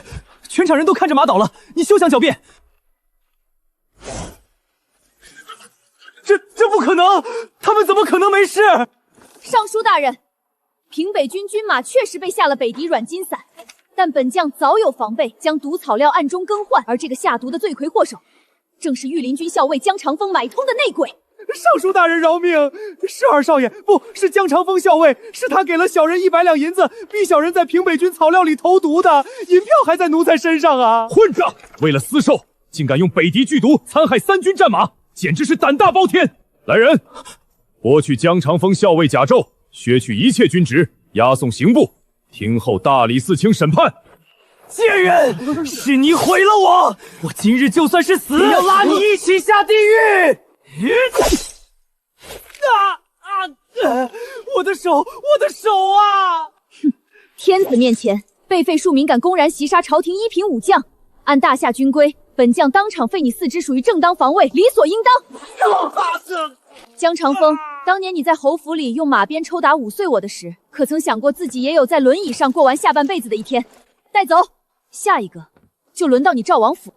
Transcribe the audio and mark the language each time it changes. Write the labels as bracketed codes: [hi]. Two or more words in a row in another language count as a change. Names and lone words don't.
[zh] 全場人都看着馬倒了，你休想狡辯。這不可能，他們怎麼可能沒事？尚書大人，平北軍軍馬確實被下了北狄軟筋散，但本將早有防備，將毒草料暗中更換，而這個下毒的罪魁禍首，正是御林軍校尉江長風買通的內鬼。尚書大人饒命，是二少爺，不是江長風校尉，是他給了小人100两银子，逼小人在平北軍草料裡投毒的，银票還在奴才身上啊！混账！為了私售，竟敢用北狄剧毒殘害3軍戰馬，簡直是膽大包天！來人，剝去江長風校尉甲胄，削去一切軍職，押送刑部，聽候大理寺卿審判。贱人，是你毀了我！我今日就算是死，也要拉你一起下地獄！我的手啊！哼，天子面前，被废庶民敢公然袭殺朝廷1品武將，按大夏軍規，本将當場废你4肢，屬於正當防衛，理所應當。江長風，當年你在侯府裡用馬鞭抽打5歲我的時，可曾想過自己也有在輪椅上過完下半輩子的一天？帶走，下一個就輪到你趙王府。